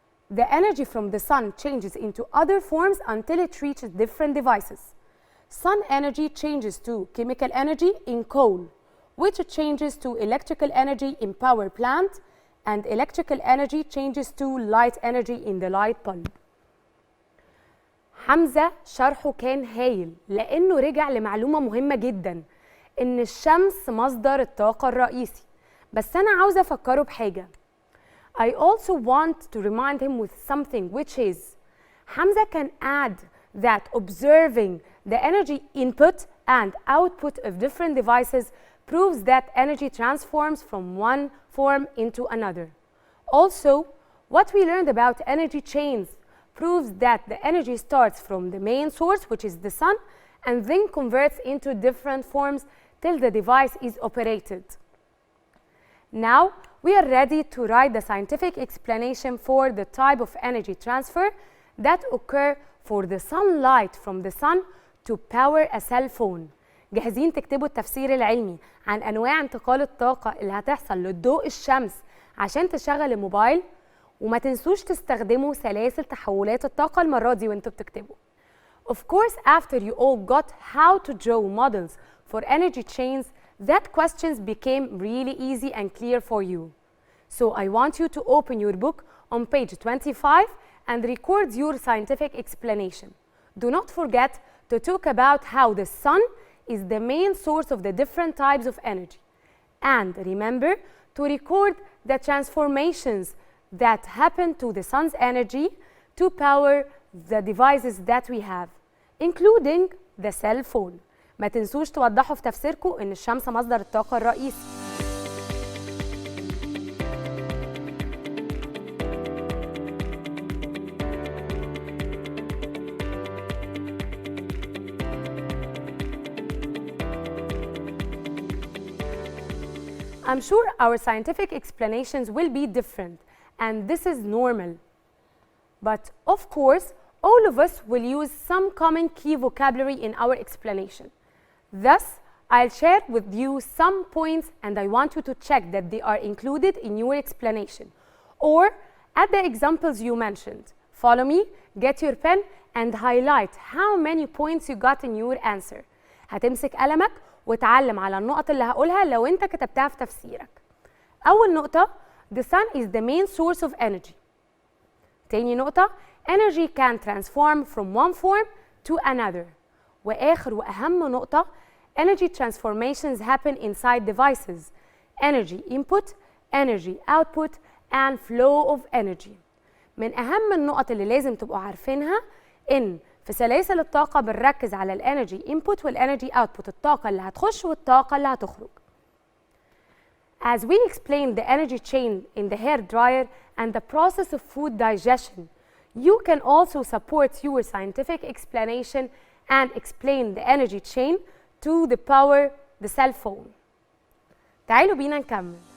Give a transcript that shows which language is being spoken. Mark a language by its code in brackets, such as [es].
[en] The energy from the sun changes into other forms until it reaches different devices. Sun energy changes to chemical energy in coal, which changes to electrical energy in power plant, and electrical energy changes to light energy in the light bulb. [ar] حمزة شرحه كان هايل لأنه رجع لمعلومة مهمة جدا إن الشمس مصدر الطاقة الرئيسي. بس أنا عاوزة أفكره بحاجة. [en] I also want to remind him with something, which is Hamza can add that observing the energy input and output of different devices proves that energy transforms from one form into another. Also, what we learned about energy chains proves that the energy starts from the main source, which is the sun, and then converts into different forms till the device is operated. Now, we are ready to write the scientific explanation for the type of energy transfer that occur for the sunlight from the sun to power a cell phone. [ar] جاهزين تكتبوا التفسير العلمي عن أنواع انتقال الطاقة اللي هتحصل للضوء الشمس عشان تشغل الموبايل؟ وما تنسوش تستخدموا سلاسل تحولات الطاقة المرة دي وانتوا بتكتبوا. [en] Of course, after you all got how to draw models for energy chains, that questions became really easy and clear for you. So I want you to open your book on page 25 and record your scientific explanation. Do not forget to talk about how the sun is the main source of the different types of energy. And remember to record the transformations that happen to the sun's energy to power the devices that we have, including the cell phone. [ar] ما تنسوش توضحوا في تفسيركم إن الشمس مصدر الطاقة الرئيسي. [en] I'm sure our scientific explanations will be different, and this is normal. But of course, all of us will use some common key vocabulary in our explanation. Thus, I'll share with you some points and I want you to check that they are included in your explanation or add the examples you mentioned. Follow me, get your pen and highlight how many points you got in your answer. [ar] هتمسك قلمك وتعلم على النقط اللي هقولها لو انت كتبتها في تفسيرك. أول نقطة, [en] the sun is the main source of energy. [ar] تاني نقطة, [en] energy can transform from one form to another. [ar] وآخر وأهم نقطة, [en] energy transformations happen inside devices. Energy input, energy output, and flow of energy. [ar] من أهم النقط اللي لازم تبقوا عارفينها إن في سلاسل الطاقة بنركز على الانرجي input والانرجي output, الطاقة اللي هتخش والطاقة اللي هتخرج. [en] As we explained the energy chain in the hair dryer and the process of food digestion, you can also support your scientific explanation and explain the energy chain to the power the cell phone. [ar] تعالوا بينا نكمل.